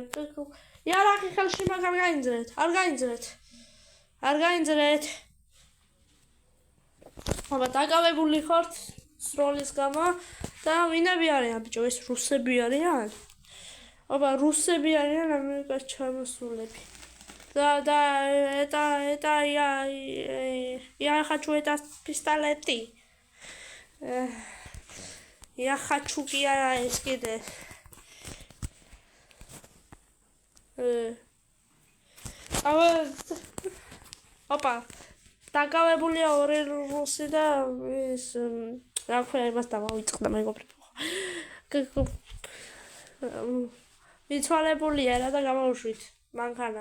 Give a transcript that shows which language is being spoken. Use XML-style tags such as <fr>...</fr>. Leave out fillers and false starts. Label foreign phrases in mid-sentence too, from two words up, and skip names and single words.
<ka>იარაღი ხელში მაგ არ გაინძრეთ. აბა დაკავებული ხართ სროლის გამო და ვინები არიან ბიჭო, ეს რუსები არიან? აბა რუსები არიან ამერიკას ჩამოსულები.</ka> <ru>Я хочу это пистолеты. Я хочу</ru> <ka>ეს კიდე. ოპა. დაკავებულია ორი რუსი და ეს რა ქვია იმას დავიწყდა მეგობრებო. მიცვალებულია რა და გამოვუშვით მანქანა.</ka>